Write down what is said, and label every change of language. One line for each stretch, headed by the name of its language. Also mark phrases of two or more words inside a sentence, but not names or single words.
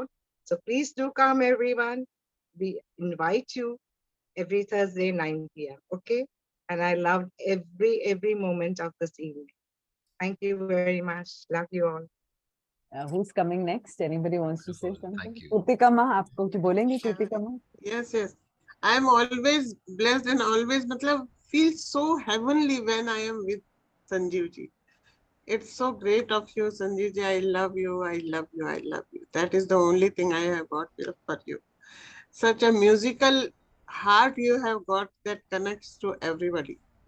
English: So please do come, everyone. We invite you every Thursday, 9 p.m. Okay? And I loved every moment of this evening. Thank you very much. Love you all. Who's coming next? Anybody wants to say something? Thank you. Kritika ma,
Hindi: आप कुछ बोलेंगे,
English: Kritika ma? Yes. I am always blessed and always feel so heavenly when I am with Sanjivji. It's so great of you, Sanjivji. I love you. I love you. I love you. That is the only thing I have got for you. Such a musical heart you have got that connects to everybody.